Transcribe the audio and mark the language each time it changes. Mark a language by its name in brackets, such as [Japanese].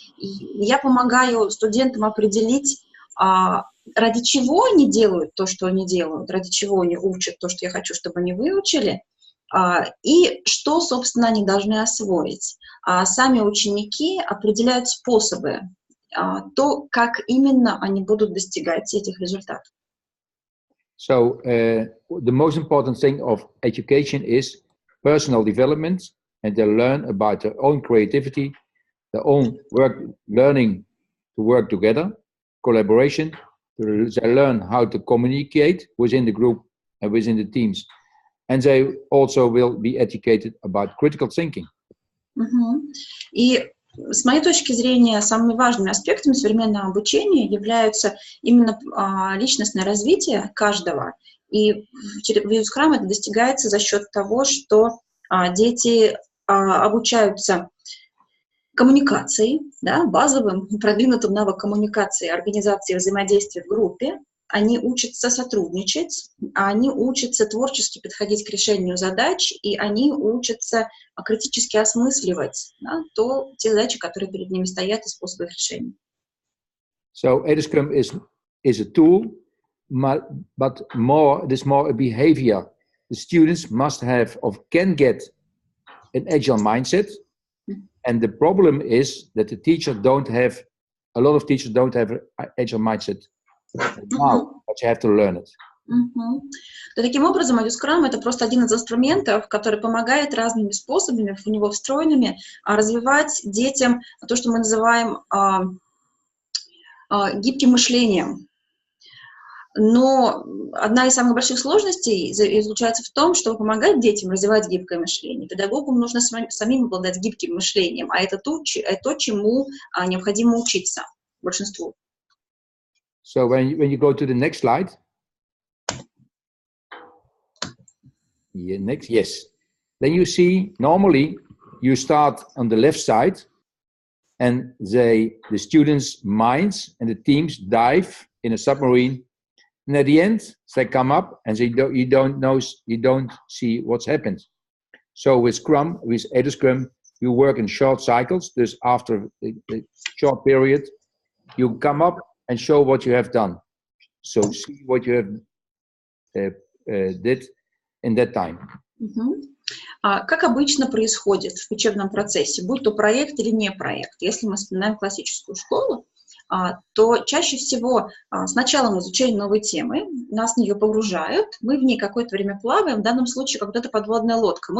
[Russian] Я помогаю студентам определить, ради чего они делают то, что они делают, ради чего они учат то, что я хочу, чтобы они выучили, и что, собственно, они должны освоить. А сами ученики определяют способы, то, как именно они будут достигать этих результатов. [English] So the most important thing of education is personal development, and they learn about their own creativity, their own work, learning to work together, collaboration. They learn how to communicate within the group and within the teams. And they also will be educated about critical thinking. [Russian] И с моей точки зрения, самыми важными аспектами современного обучения являются именно личностное развитие каждого. И в edscrum это достигается за счет того, что дети обучаются коммуникации, да, базовым, продвинутым навыкам коммуникации, организации взаимодействия в группе. Они учатся сотрудничать, они учатся творчески подходить к решению задач, и они учатся критически осмысливать, да, те задачи, которые перед ними стоят, и способы их решения. [English] So edscrum is a tool, but it is more a behavior. The students must have or can get an agile mindset, and the problem is that a lot of teachers don't have an agile mindset. Now, but you have to learn it. [Russian] То, таким образом, edscrum — это просто один из инструментов, который помогает разными способами, в него встроенными, развивать детям то, что мы называем гибким мышлением. Но одна из самых больших сложностей заключается в том, чтобы помогать детям развивать гибкое мышление. Педагогам нужно самим обладать гибким мышлением, а это то, чему необходимо учиться большинству. [English] So when you go to the next slide. Yeah, next, yes. Then you see, normally, you start on the left side, and the students' minds and the teams dive in a submarine. And at the end, they come up and you don't see what's happened. So with Scrum, with edscrum, you work in short cycles. Thus, after a short period, you come up and show what you have done. So see what you have did in that time. [Russian] Как обычно происходит в учебном процессе, будь то проект или не проект, если мы вспоминаем классическую школу, то чаще всего с началом изучения новой темы нас в нее погружают, мы в ней какое-то время плаваем, в данном случае как будто подводная лодка.